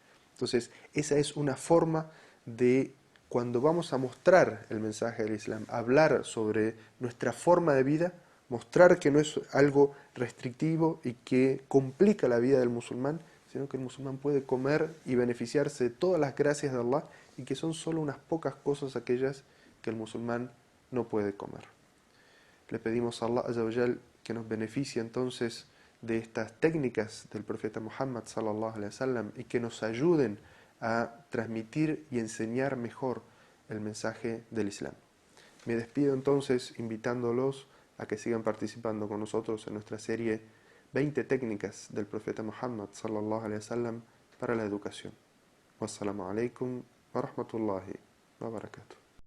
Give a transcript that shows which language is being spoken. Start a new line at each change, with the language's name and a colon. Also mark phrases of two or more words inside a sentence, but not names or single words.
Spanish: Entonces, esa es una forma de cuando vamos a mostrar el mensaje del Islam, hablar sobre nuestra forma de vida, mostrar que no es algo restrictivo y que complica la vida del musulmán, sino que el musulmán puede comer y beneficiarse de todas las gracias de Allah y que son solo unas pocas cosas aquellas que el musulmán no puede comer. Le pedimos a
Arabic: الله عز وجل
Spanish: que nos beneficie entonces de estas técnicas del profeta Muhammad
Arabic: صلى الله عليه وسلم
Spanish: y que nos ayuden a transmitir y enseñar mejor el mensaje del Islam. Me despido entonces invitándolos a que sigan participando con nosotros en nuestra serie 20 técnicas del profeta Muhammad
Arabic: صلى الله عليه وسلم
Spanish: para la educación.
Arabic: والسلام عليكم ورحمة الله وبركاته.